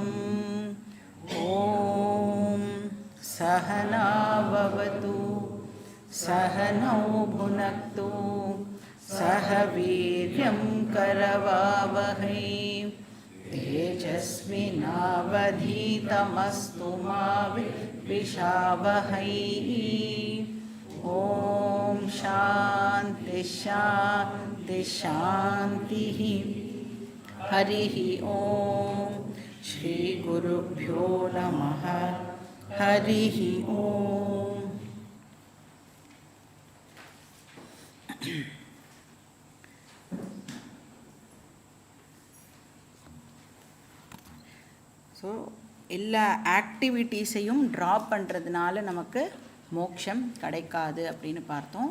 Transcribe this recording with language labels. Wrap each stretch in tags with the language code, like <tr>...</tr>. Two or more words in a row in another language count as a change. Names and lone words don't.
<sa>ॐ सहना भवतु सहनौ भुनक्तु सह वीर्यं करवावहै तेजस्विनावधीतमस्तु मा विद्विषावहै। ॐ शान्ति शान्ति शान्तिः। हरिः ॐ श्रीगुरुभ्यो नमः। हरिः ॐ।</sa> <ta>ஸோ எல்லா ஆக்டிவிட்டீஸையும் ட்ராப் பண்ணுறதுனால நமக்கு மோட்சம் கிடைக்காது அப்படின்னு பார்த்தோம்.</ta>